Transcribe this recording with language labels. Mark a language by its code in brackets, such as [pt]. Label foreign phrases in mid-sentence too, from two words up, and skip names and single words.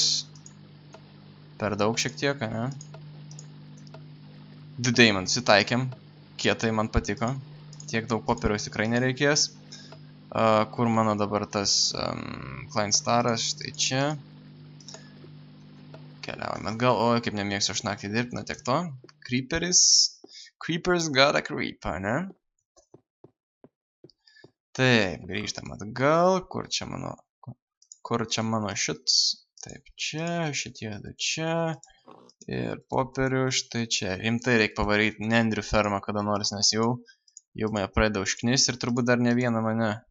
[lt] Per daug šiek tiek, ne? 2 deimantus įtaikėm. Kietai man patiko. Tiek daug popieriaus tikrai nereikės. Kur mano dabar tas Client Staras? Štai čia. Keliaujame atgal. Oi, kaip nemėgsiu aš naktį dirbti, na tiek to. [en] Creepers got a creep, [lt] ne? Taip, grįžtam atgal. Kur čia mano šits? Taip, čia, šitie du čia. Ir popierių štai čia. Rimtai reikia pavaryti nendrių fermą kada nors, nes jau mane pradeda užknis ir turbūt dar ne vieną mane.